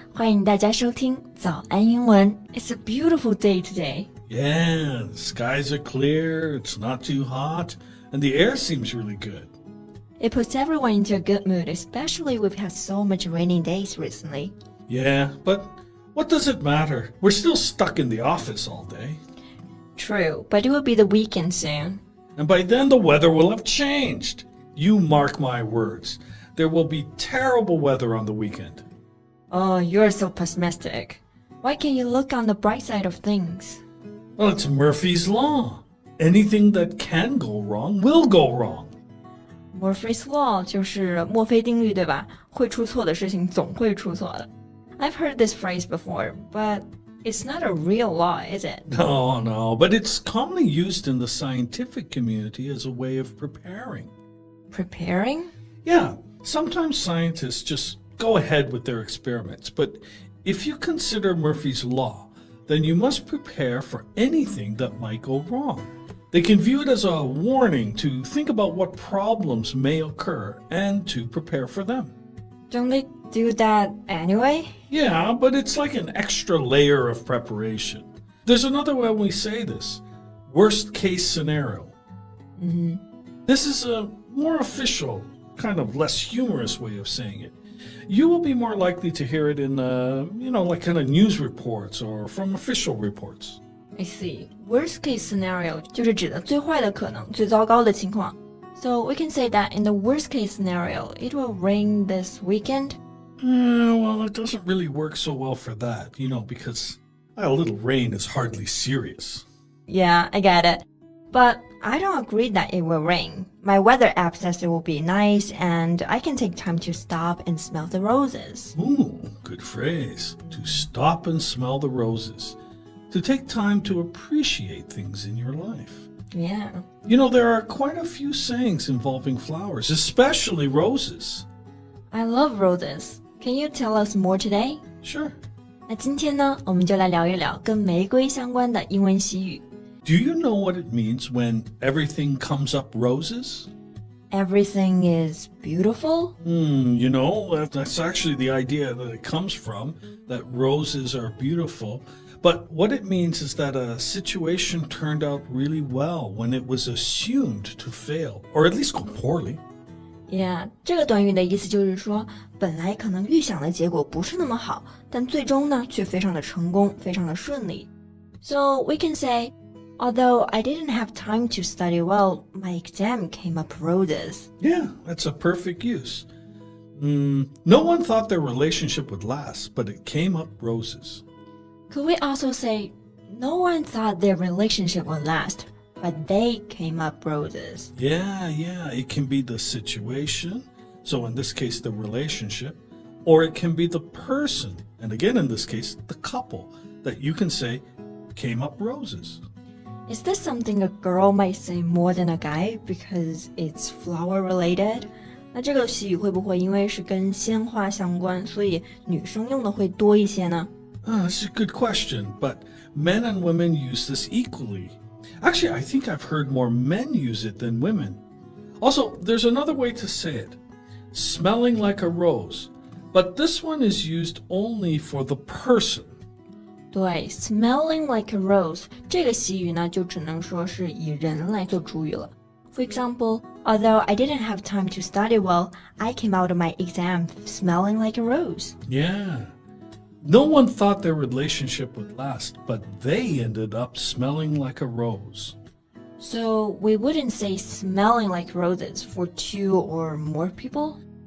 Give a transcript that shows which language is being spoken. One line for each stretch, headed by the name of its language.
Chinese: 欢迎大家收听早安英文。
English: It's a beautiful day today. Yeah, the skies are clear, it's not too hot, and the air seems really good. It puts everyone into a good mood, especially we've had so much rainy days recently. Yeah, but what does it matter? We're still stuck in the office all day. True, but it will be the weekend soon. And by then the weather will have changed. You mark my words. There will be terrible weather on the weekend. Oh, you're so pessimistic. Why can't you look on the bright side of things? Well, it's Murphy's Law. Anything that can go wrong will go wrong.
Chinese: Murphy's Law 就是墨菲定律，对吧？会出错的事情总会出错的。
English: I've heard this phrase before, but it's not a real law, is it? No, but it's commonly used in the scientific community as a way of preparing. Preparing? Yeah, sometimes scientists just go ahead with their experiments, but if you consider Murphy's Law, then you must prepare for anything that might go wrong. They can view it as a warning to think about what problems may occur and to prepare for them. Don't they do that anyway? Yeah, but it's like an extra layer of preparation. There's another way we say this. Worst case scenario. This is a more official, kind of less humorous way of saying it. You will be more likely to hear it in, like kind of news reports or from official reports. I see. Worst case scenario
Chinese: 就是指的最坏的可能，最糟糕的情况。
English: So we can say that in the worst case scenario, it will rain this weekend. Well, it doesn't really work so well for that, because a little rain is hardly serious. Yeah, I get it. But I don't agree that it will rain. My weather app says it will be nice and I can take time to stop and smell the roses. Ooh, good phrase. To stop and smell the roses. To take time to appreciate things in your life. Yeah. There are quite a few sayings involving flowers, especially roses. I love roses. Can you tell us more today? Sure.
Chinese: 那今天呢，我们就来聊一聊跟玫瑰相关的英文习语。
English: Do you know what it means when everything comes up roses? Everything is beautiful? That's actually the idea that it comes from, that roses are beautiful. But what it means is that a situation turned out really well when it was assumed to fail, or at least go poorly.
Chinese: Yeah, 这个短语的意思就是说，本来可能预想的结果不是那么好，但最终呢，却非常的成功，非常的顺利。
English: So we can say, although I didn't have time to study well, my exam came up roses. Yeah, that's a perfect use. No one thought their relationship would last, but it came up roses. Could we also say, no one thought their relationship would last, but they came up roses? Yeah, it can be the situation, so in this case the relationship, or it can be the person, and again in this case the couple, that you can say came up roses. Is this something a girl might say more than a guy because it's flower related?
Chinese: 那这个习语会不会因为是跟鲜花相关，所以女生用的会多一些呢？
English: That's a good question, but men and women use this equally. Actually, I think I've heard more men use it than women. Also, there's another way to say it. Smelling like a rose. But this one is used only for the person.
Chinese: 对 ，
English: smelling like a rose
Chinese: 这个习语呢，就只能说是以人来做主语了。
English: For example, although I didn't have time to study well, I came out of my exam smelling like a rose. Yeah. No one thought their relationship would last, but they ended up smelling like a rose. So we wouldn't say smelling like roses for two or more people?